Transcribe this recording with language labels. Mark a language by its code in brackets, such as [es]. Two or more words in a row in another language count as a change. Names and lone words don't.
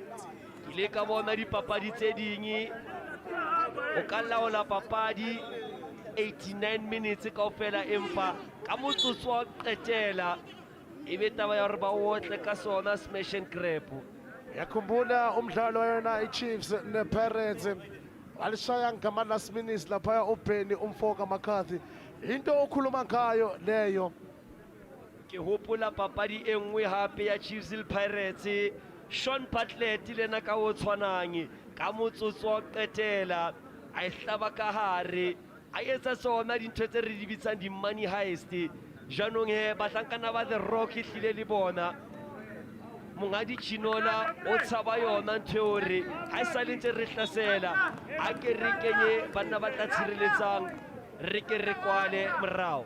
[st] Ke ile ka bona dipapadi tse ding o ka laola papadi 89 minutes kaofela empa ka motsotso wa qetela ebe taba ya hore ba otle ka sona [en] smash and grab. [zu] Yakhumbula umdlalo yona i-Chiefs ne-Pirates alishaya ngama [en] last minutes [zu] lapha open umfoka McCarthy. Into okhuluma ngayo leyo. [st] Ke hopola papadi e nngwe hape ya Chiefs le Pirates, Sean Bartlett le na ka o tshwanang ka motsotso wa qetela a ihlaba ka hare a etsa sona dintho tse re di bitsang di [en] money heist. [st] Janong he batlankana ba the Rock hlile le bona mongadi Chinola o tshaba yona ntho hore ha sa le ntse re hlasela a ke re kenye bana ba tla tshireletsang re ke re kwale morao